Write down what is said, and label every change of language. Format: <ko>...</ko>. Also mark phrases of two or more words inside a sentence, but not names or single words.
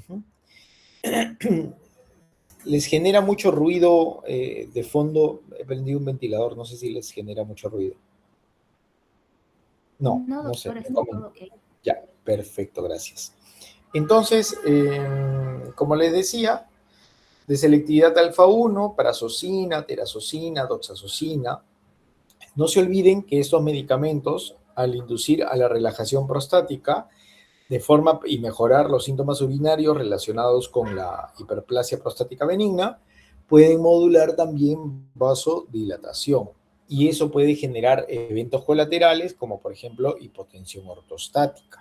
<es>Les genera mucho ruido de fondo. He prendido un ventilador, no sé si les genera mucho ruido. No sé. Todo okay. Ya, perfecto, gracias. Entonces, como les decía, de selectividad alfa 1, prazosina, terazosina, doxazosina. No se olviden que estos medicamentos, al inducir a la relajación prostática, y mejorar los síntomas urinarios relacionados con la hiperplasia prostática benigna, pueden modular también vasodilatación. Y eso puede generar eventos colaterales, como por ejemplo hipotensión ortostática.</es>